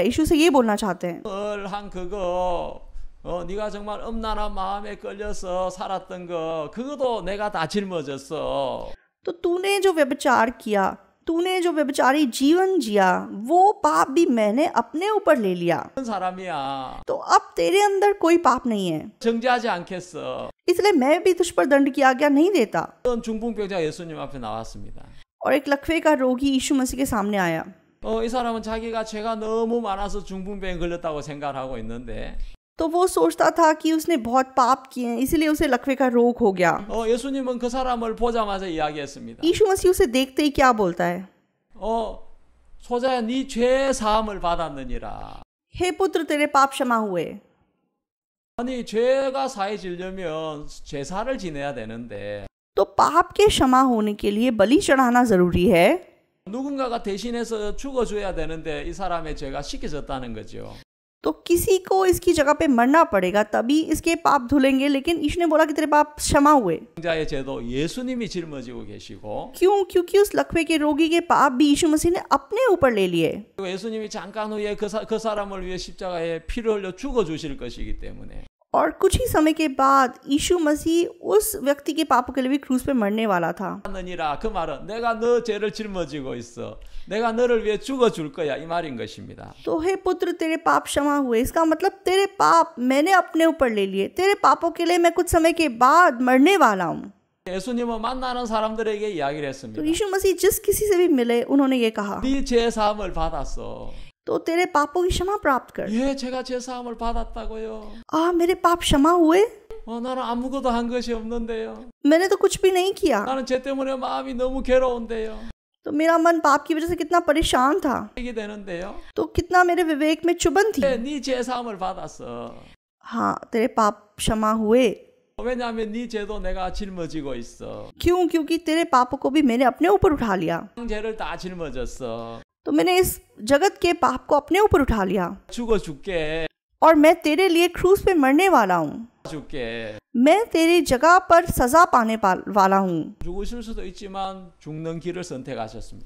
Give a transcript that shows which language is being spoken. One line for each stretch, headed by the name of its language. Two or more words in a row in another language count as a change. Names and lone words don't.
Hindi: यीशु से ये बोलना चाहते हैं.
Korean: 한 그거 네가 정말 음란한 마음에 끌려서 살았던 거 그것도 내가 다 짊어졌어.
Hindi: तो तूने जो व्यभिचार किया, तूने जो व्यभिचारी जीवन जिया, वो पाप भी मैंने अपने ऊपर ले लिया.
Korean: 그런 사람이야.
Hindi: तो अब तेरे अंदर कोई पाप नहीं है,
Korean: 정죄하지 않겠어.
Hindi: इसलिए मैं भी तुझ पर दंड की आज्ञा नहीं देता.
Korean: 어떤 중풍병자 예수님 앞에 나왔습니다.
Hindi: और एक लकवे का रोगी यीशु मसीह के सामने आया.
Korean: 이 사람은 자기가 죄가 너무 많아서 중풍병에 걸렸다고 생각을 하고 있는데
Hindi: तो वो सोचता था कि उसने बहुत पाप किए हैं, इसलिए उसे लकवे का रोग हो गया.
Korean: 예수님은 그 사람을 보자마자 이야기했습니다.
Hindi: यीशु मसीह उसे देखते ही क्या बोलता है?
Korean: 소자야 네 죄 사함을 받았느니라.
Hindi: हे पुत्र, तेरे पाप क्षमा हुए.
Korean: 아니 죄가 사해지려면 제사를 지내야 되는데
Hindi: तो पाप के क्षमा होने के लिए बलि चढ़ाना जरूरी है.
Korean: 누군가가 대신해서 죽어줘야 되는데 이 사람의 죄가 씻겨졌다는 거죠.
Hindi: तो किसी को इसकी जगह पे मरना पड़ेगा तभी इसके पाप धुलेंगे, लेकिन यीशु ने बोला कि तेरे पाप क्षमा हुए.
Korean: 자의 죄도 예수님이 짊어지고 계시고
Hindi: क्यों? क्योंकि उस लकवे के रोगी के पाप भी यीशु मसीह ने अपने ऊपर ले लिए.
Korean: 그리고 예수님이 잠깐 후에 그 사람을 위해 십자가에 피를 흘려 죽어 주실 것이기 때문에
Hindi: और कुछ ही समय के बाद यीशु मसीह उस व्यक्ति के पापों के लिए भी क्रूस पे मरने वाला था.
Korean: 하느니라 그 말은 내가 너 죄를 짊어지고 있어. 내가 너를 위해 죽어 줄 거야 이 말인 것입니다.
Hindi: तो हे पुत्र, तेरे पाप क्षमा हुए. इसका मतलब तेरे पाप मैंने अपने ऊपर ले लिए. तेरे पापों के लिए मैं कुछ समय के बाद मरने वाला हूँ.
Korean: 예수님은 만나는 사람들에게 이야기를
Hindi: तो
Korean: 했습니다.
Hindi: यीशु मसीह जिस किसी से भी मिले उन्होंने ये कहा,
Korean: 네 죄 사함을 받았어.
Hindi: तो तेरे पापों की क्षमा प्राप्त कर.
Korean: 예, 제가 죄 사함을 받았다고요.
Hindi: मेरे पाप क्षमा हुए?
Korean: 나는 아무것도 한 것이 없는데요.
Hindi: मैंने तो कुछ भी नहीं किया.
Korean: 나는 죄 때문에 마음이 너무 괴로운데요.
Hindi: तो मेरा मन पाप की वजह से कितना परेशान था.
Korean: 이게 되는데요.
Hindi: तो कितना मेरे विवेक में चुभन थी.
Korean: 네 죄 사함을 받았어.
Hindi: हाँ, तेरे पाप क्षमा हुए.
Korean: 왜냐하면 네 죄도 내가 짊어지고 있어.
Hindi: क्यों?
Korean: क्योंकि तेरे पापों को भी मैंने अपने ऊपर उठा लिया.
Hindi: 죄를 다 짊어졌어.
Korean: तो मैंने इस जगत के पाप को अपने ऊपर उठा लिया.
Hindi: 죽어 줄게.
Korean: और मैं तेरे लिए क्रूस पे मरने वाला हूँ.
Hindi: 줄게.
Korean: मैं तेरी जगह पर सजा पाने वाला हूँ.
Hindi: 죽으실 수도 있지만 죽는 길을 선택하셨습니다.